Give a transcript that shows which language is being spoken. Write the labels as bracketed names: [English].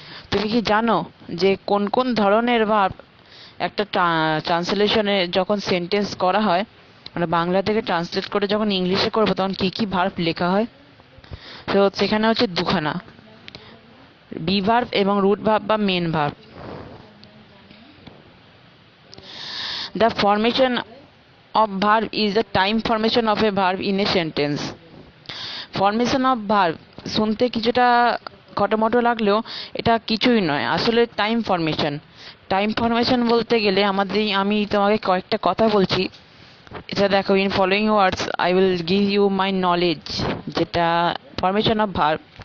[Bangla] তুমি কি জানো যে কোন কোন ধরনের ভার্ব একটা ট্রান্সলেশনে যখন সেন্টেন্স করা হয়, মানে বাংলা থেকে ট্রান্সলেট করে যখন ইংলিশে করবো, তখন কি কি ভার্ব লেখা হয়? তো সেখানে হচ্ছে দুখানা, বি ভার্ব এবং রুট ভার্ব বা main verb. [English] The formation of verb is the time formation of a verb in a sentence. [Bangla] Formation of verb শুনতে কিছুটা খটোমটো লাগলেও এটা কিছুই নয়, আসলে টাইম ফরমেশন। টাইম ফরমেশন বলতে গেলে আমি তোমাকে কয়েকটা কথা বলছি, এটা দেখো। [English] in following words I will give you my knowledge, [Bangla] যেটা ফরমেশন অফ ভার্ব।